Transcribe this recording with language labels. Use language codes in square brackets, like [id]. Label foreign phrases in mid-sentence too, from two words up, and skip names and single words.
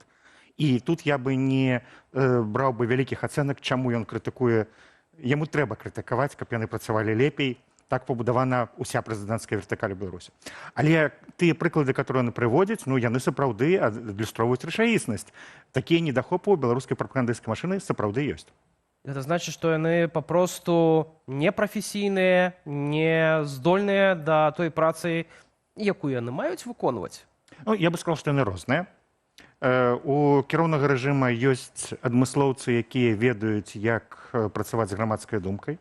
[be] І тут я бы не браў бы вялікіх ацэнак, чаму ён крытыкуе. Яму трэба крытыкаваць, каб яны працавалі лепей. Так пабудавана ўся прэзідэнцкая вертыкаль Беларусі. Але тыя прыклады, которые яны прыводзяць, ну, яны сапраўды адлюстроўваюць рэчаіснасць. Такія недахопы ў беларускай прапагандысцкай машыны сапраўды ёсць. [ru] Это значит, [be] что яны попросту непрафесійныя, не здольныя да той працы, якую яны маюць выконваць? Ну, [ru] я бы сказал, [be] што яны розныя. У кіроўнага рэжыма ёсць адмыслоўцы, якія ведаюць, як працаваць з грамадскай думкай.